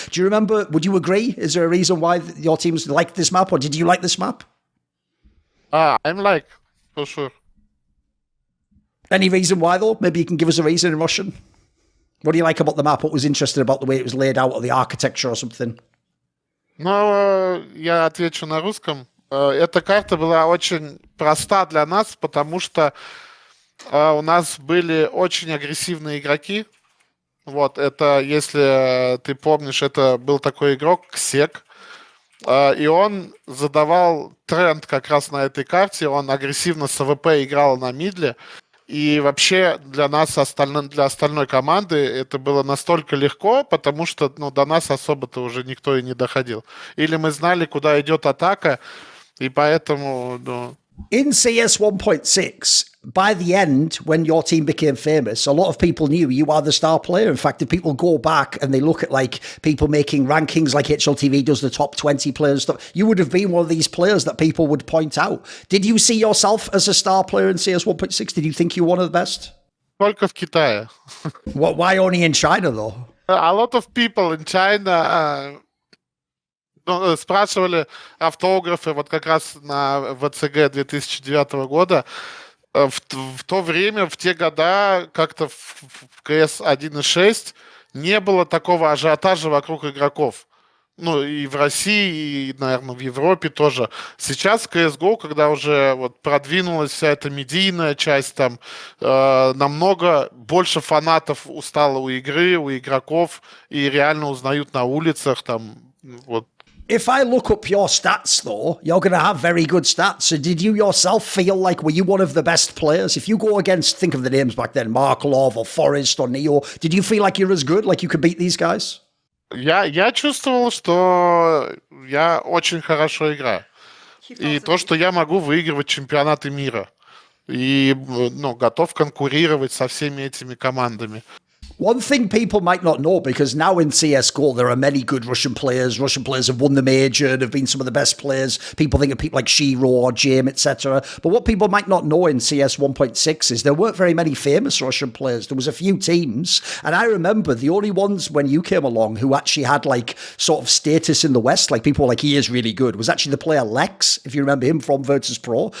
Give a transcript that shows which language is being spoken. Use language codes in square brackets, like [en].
[en] Do you remember, would you agree? Is there a reason why your teams liked this map, or did you like this map? I'm like, for sure. Any reason why though? Maybe you can give us a reason in Russian. What do you like about the map? What was interesting about the way it was laid out, or the architecture or something? [ru] Ну, я отвечу на русском. Эта карта была очень проста для нас, потому что у нас были очень агрессивные игроки. Вот, это, если ты помнишь, это был такой игрок, Ксек. И он задавал тренд как раз на этой карте. Он агрессивно с АВП играл на мидле. И вообще для нас, для остальной команды, это было настолько легко, потому что до нас особо-то уже никто и не доходил. Или мы знали, куда идет атака, и поэтому... [en] In CS 1.6, by the end, when your team became famous, a lot of people knew you are the star player. In fact, if people go back and they look at like people making rankings like HLTV does the top 20 players stuff, you would have been one of these players that people would point out. Did you see yourself as a star player in CS 1.6? Did you think you were one of the best? [ru] Только в Китае. [en] Why only in China, though? A lot of people in China... [ru] спрашивали автографы вот как раз на ВЦГ 2009 года. В то время, в те года, как-то в КС 1.6 не было такого ажиотажа вокруг игроков. Ну, и в России, и, наверное, в Европе тоже. Сейчас в CSGO, когда уже вот продвинулась вся эта медийная часть, там намного больше фанатов устало у игры, у игроков, и реально узнают на улицах, там, вот. [en] If I look up your stats, though, you're going to have very good stats. So did you yourself feel like, were you one of the best players? If you go against, think of the names back then, Mark Love or Forrest or Neo, did you feel like you're as good, like you could beat these guys? [ru] Я чувствовал, что я очень хорошо играю. И то, что я могу выигрывать чемпионаты мира. И готов конкурировать со всеми этими командами. [en] One thing people might not know, because now in CSGO there are many good Russian players. Russian players have won the major and have been some of the best players. People think of people like Shiro or Jame, etc. But what people might not know in CS 1.6 is there weren't very many famous Russian players. There was a few teams, and I remember the only ones when you came along who actually had like sort of status in the West, like people were like, he is really good, was actually the player Lex, if you remember him from Virtus.pro.